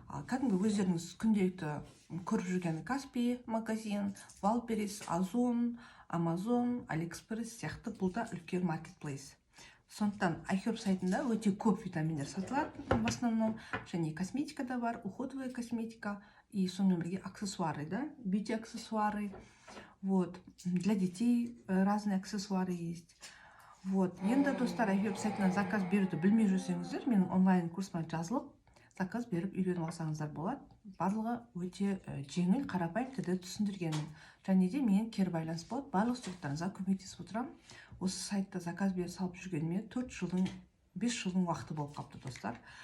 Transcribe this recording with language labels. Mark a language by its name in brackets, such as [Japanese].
[Kazakh] Кәдімгі өздеріңіз күнделікті көріп жүрген Каспи магазин, Валберис, Озон, Амазон, Алиэкспресс сияқты бұл да үлкен маркетплейс. Сондықтан iHerb сайтында өте көп витаминдер сатылады [Russian] в основном, [Kazakh] және косметика да бар, [Russian] уходовая косметика [Kazakh] и сонымен бірге [Russian] аксессуары, да, бьюти аксессуары. Вот, для детей разные аксессуары есть. [Kazakh] Вот, енді достар, iHerb сайтынан заказ беруді білмей жүрсеңіздер, менің онлайн курсыма жазылып, заказ беріп үйреніп алсаңыздар болады. Барлығы өте жеңіл, қарапайым тілде түсіндіргенмін. Және де мен кері байланыс болады, барлық сұрақтарыңызға көмектесіп отырамын. Осы сайтта заказ беріп салып жүргеніме 5 жылдың уақыты болып қапты достар.